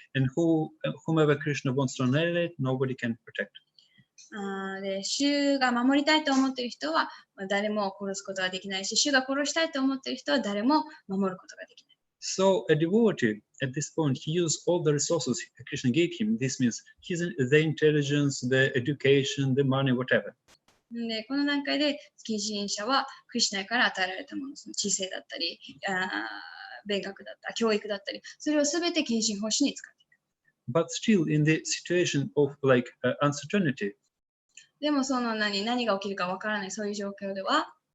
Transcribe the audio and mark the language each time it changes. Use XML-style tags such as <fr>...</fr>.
<en>And whomever Krishna wants to annihilate, nobody can protect.</en> <ja>で、主が守りたいと思っている人は誰も殺すことができないし、主が殺したいと思っている人は誰も守ることができない。</ja> <en>So a devotee at this point, he used all the resources Krishna gave him. This means the intelligence, the education, the money, whatever.</en> <ja>で、この段階で献身者はクリシュナから与えられたもの、その知性だったり、勉学だったり、教育だったり、それをすべて献身奉仕に使っていく。</ja> <en>But still, in the situation of like uncertainty,</en> <ja>でもその何が起きるかわからないそういう状況では、</ja>